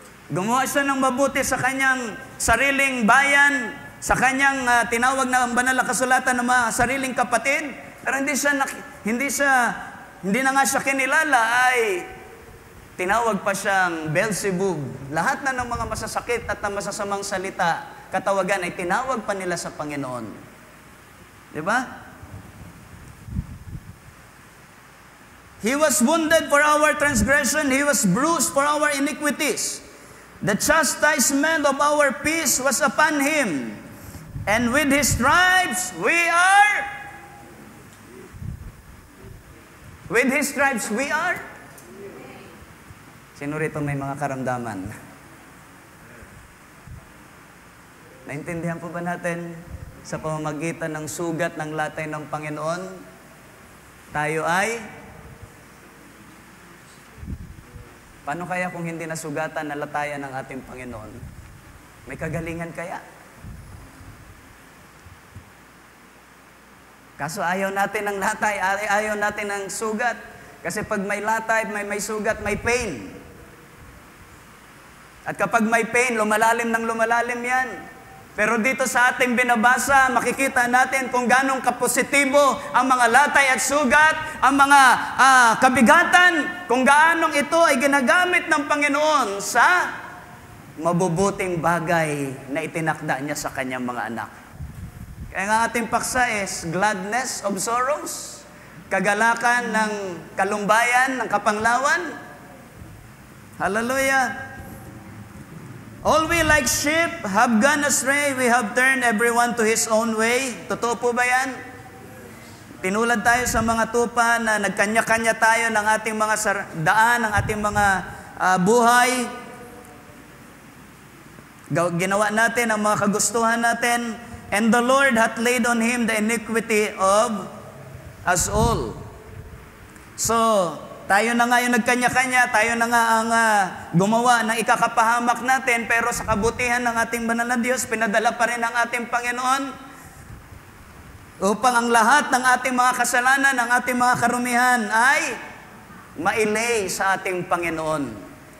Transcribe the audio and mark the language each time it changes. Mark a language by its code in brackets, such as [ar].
[tl] Gumawa siya ng mabuti sa kanyang sariling bayan, sa kanyang tinawag na ang banal na kasulatan ng mga sariling kapatid, pero hindi na nga siya kinilala, ay tinawag pa siyang Beelzebub. Lahat na ng mga masasakit at ng masasamang salita, katawagan ay tinawag pa nila sa Panginoon. Di ba? [en] He was wounded for our transgression, He was bruised for our iniquities. The chastisement of our peace was upon Him, and with His stripes we are. With His stripes we are. [tl] Sino rito may mga karamdaman? Naintindihan po ba natin sa pamamagitan ng sugat ng latay ng Panginoon, tayo ay paano kaya kung hindi nasugatan na latayan ng ating Panginoon? May kagalingan kaya? Kaso ayaw natin ng latay, ayaw natin ng sugat. Kasi pag may latay, may sugat, may pain. At kapag may pain, lumalalim ng lumalalim yan. Pero dito sa ating binabasa, makikita natin kung ganong kapositibo ang mga latay at sugat, ang mga kabigatan, kung gaanong ito ay ginagamit ng Panginoon sa mabubuting bagay na itinakda niya sa kanyang mga anak. Kaya nga ating paksa [en] is gladness of sorrows, [tl] kagalakan ng kalumbayan, ng kapanglawan. Hallelujah! [en] All we like sheep have gone astray, we have turned everyone to his own way. [tl] Totoo po ba yan? Tinulad tayo sa mga tupa na nagkanya-kanya tayo ng ating mga daan, ng ating mga buhay. Ginawa natin ang mga kagustuhan natin. [en] And the Lord hath laid on him the iniquity of us all. [tl] So, tayo na nga yung nagkanya-kanya, tayo na nga ang gumawa ng ikakapahamak natin, pero sa kabutihan ng ating banal na Diyos, pinadala pa rin ang ating Panginoon upang ang lahat ng ating mga kasalanan, ng ating mga karumihan ay mailay sa ating Panginoon.